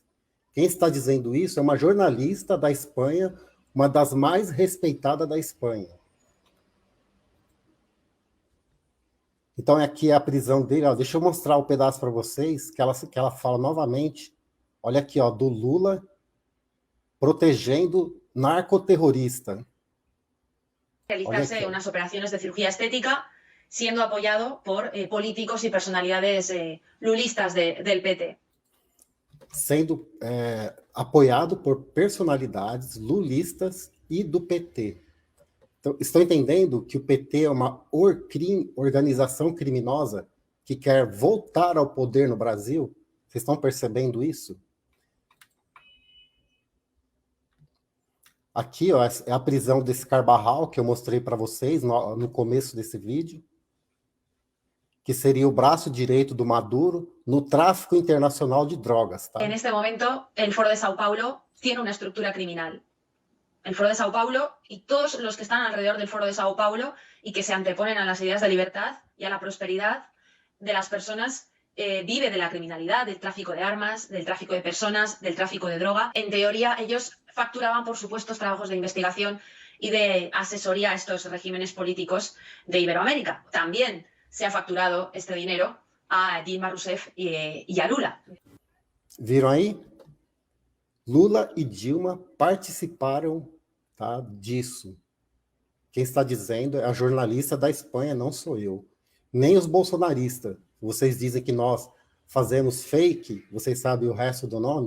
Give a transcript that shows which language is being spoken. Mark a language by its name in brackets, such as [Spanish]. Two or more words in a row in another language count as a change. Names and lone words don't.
[Portuguese] Quem está dizendo isso é uma jornalista da Espanha, uma das mais respeitadas da Espanha. Então, aqui é a prisão dele. Ó, deixa eu mostrar um pedaço para vocês, que ela fala novamente. Olha aqui, ó, do Lula protegendo narcoterrorista. [Spanish] Realizarse unas operaciones de cirugía estética, siendo apoyado por políticos y personalidades lulistas del PT. [Portuguese] Sendo apoiado por personalidades lulistas e do PT. Então, estão entendendo que o PT é uma organização criminosa que quer voltar ao poder no Brasil? Vocês estão percebendo isso? Aqui, ó, é a prisão desse Carvajal que eu mostrei para vocês no começo desse vídeo, que seria o braço direito do Maduro no tráfico internacional de drogas. Tá? [Spanish] En este momento, el Foro de Sao Paulo tiene una estructura criminal. El Foro de Sao Paulo y todos los que están alrededor del Foro de Sao Paulo y que se anteponen a las ideas de libertad y a la prosperidad de las personas, vive de la criminalidad, del tráfico de armas, del tráfico de personas, del tráfico de droga. En teoría, ellos facturaban por supuestos trabajos de investigación y de asesoría a estos regímenes políticos de Iberoamérica. También se ha facturado este dinero a Dilma Rousseff y a Lula. [Portuguese] Viram aí? Lula e Dilma participaram, tá, disso. Quem está dizendo é a jornalista da Espanha, não sou eu. Nem os bolsonaristas. Vocês dizem que nós fazemos fake, vocês sabem o resto do nome?